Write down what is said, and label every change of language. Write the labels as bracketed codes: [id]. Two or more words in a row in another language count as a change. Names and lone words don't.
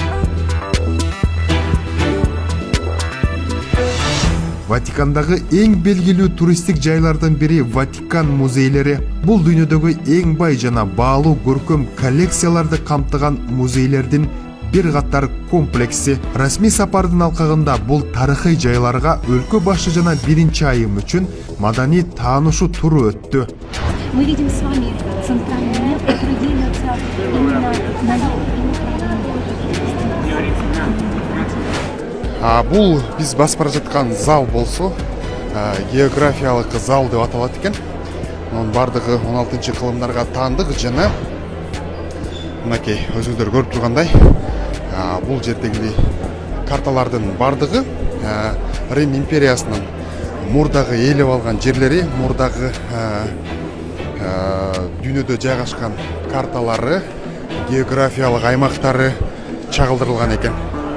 [ky] Ватикандагы эң белгилүү туристтик жайлардын бири Ватикан музейлери. Бул дүйнөдөгү эң бай жана баалуу көркөм коллекцияларды камтыган музейлердин бир катар комплекси. Расмий сапардын алкагында бул тарыхый жайларга өлкө башы жана биринчи айым үчүн маданий таанышуу туру өттү. [ru] Мы видим с вами центральный мир, который делится именно на [ky] Бул биз басып бара жаткан зал болсо, географиялык зал деп аталат экен. Мунун бардыгы 16-кылымдарга таандык жана мынакей өзүңүздөр көрүп тургандай, бул жердеги карталардын бардыгы Рим империясынын мурдагы ээлеп алган жерлери, мурдагы дүйнөдө жайгашкан карталары, географиялык аймактары чагылдырылган экен.